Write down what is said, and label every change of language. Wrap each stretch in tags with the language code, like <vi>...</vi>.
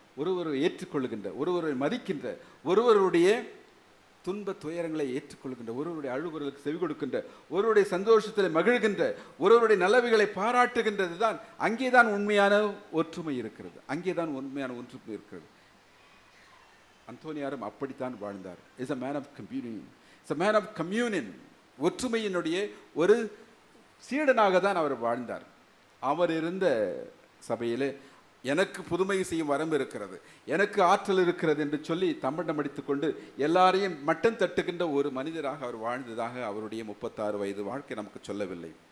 <ta>ஒருவரை ஏற்றுக்கொள்கின்ற, ஒருவரை மதிக்கின்ற, ஒருவருடைய துன்ப துயரங்களை ஏற்றுக்கொள்கின்ற, ஒருவருடைய அழுகுறலுக்கு செவி கொடுக்கின்ற, ஒருவருடைய சந்தோஷத்தில் மகிழ்கின்ற, ஒருவருடைய நல்லவைகளை பாராட்டுகின்றது தான். அங்கேதான் உண்மையான ஒற்றுமை இருக்கிறது. அங்கேதான் உண்மையான ஒற்றுமை இருக்கிறது. அந்தோனியாரும் அப்படித்தான் வாழ்ந்தார்.</ta> <en>Is a man of communion. Is a man of communion.</en> <ta>ஒற்றுமையினுடைய ஒரு சீடனாக தான் அவர் வாழ்ந்தார். அவர் இருந்த சபையிலே எனக்கு புதுமை செய்யும் வரம் இருக்கிறது, எனக்கு ஆற்றல் இருக்கிறது என்று சொல்லி தம்பட்டம் அடித்துக்கொண்டு எல்லாரையும் மட்டம் தட்டுகின்ற ஒரு மனிதராக அவர் வாழ்ந்ததாக அவருடைய 36 வயது வாழ்க்கை நமக்கு சொல்லவில்லை.</ta>